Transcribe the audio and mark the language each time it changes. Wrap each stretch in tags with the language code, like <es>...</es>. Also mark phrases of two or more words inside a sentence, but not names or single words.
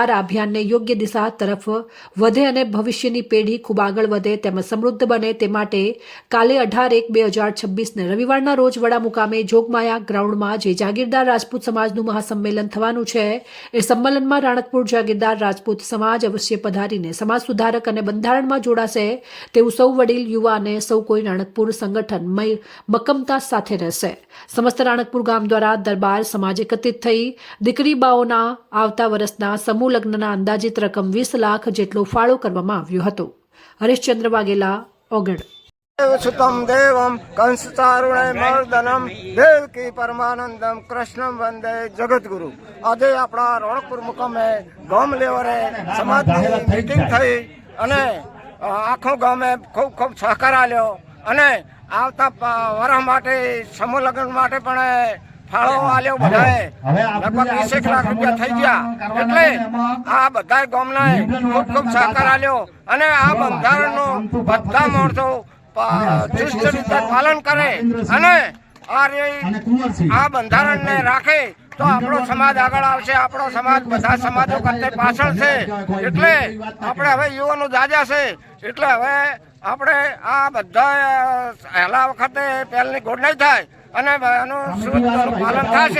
<gu>આ અભિયાનને યોગ્ય દિશા તરફ વધે અને ભવિષ્યની પેઢી ખૂબ આગળ વધે તેમજ સમૃદ્ધ બને તે માટે કાલે 18/1/2026 રવિવારના રોજ વડા મુકામે જોગમાયા ગ્રાઉન્ડમાં જે જાગીરદાર રાજપૂત સમાજનું મહાસંમેલન થવાનું છે એ સંમેલનમાં રાણકપુર જાગીરદાર રાજપૂત સમાજ અવશ્ય પધારીને સમાજ સુધારક અને બંધારણમાં જોડાશે તેવું સૌ વડીલ, યુવા અને સૌ કોઈ રાણકપુર સંગઠન મક્કમતા સાથે રહેશે। સમસ્ત રાણકપુર ગામ દ્વારા દરબાર સમાજ એકત્રિત થઈ દીકરી બાઓના આવતા વર્ષના સમૂહ લગ્નના અંદાજિત રકમ 20 લાખ જેટલો ફાળો કરવામાં આવ્યો હતો। હરીશચંદ્ર વાઘેલા, ઓગણ।</gu> <sa>सुतम देवम कंसचारुणे मर्दनम देवकी परमानंदम कृष्णम वंदे जगतगुरु।</sa> <gu>આજ અપના રાણકપુર મુકામે ગામ લેવરે સમાજની મીટિંગ થઈ અને આખો ગામે ખૂબ ખૂબ સહકાર આલ્યો અને આવતા વરહ માટે સમૂહ લગ્ન માટે પણ ફાળો આલ્યો। બધાએ લગભગ 20 લાખ રુપયા થઈ ગયા એટલે આ બધાય ગામના ખૂબ ખૂબ સહકાર આલ્યો અને આ બંધારણનો બધા માણસો ચુસ્ત રીતે પાલન કરે અને આ બંધારણને રાખે તો આપણો સમાજ આગળ આવશે। આપણો સમાજ બધા સમાજો કરતા પાછળ છે એટલે આપણે હવે યુવાનો જાજા છે એટલે હવે આપણે આ બધા પહેલા વખતે પહેલની ગોળ નહીં થાય અને એનું પાલન થશે।</gu>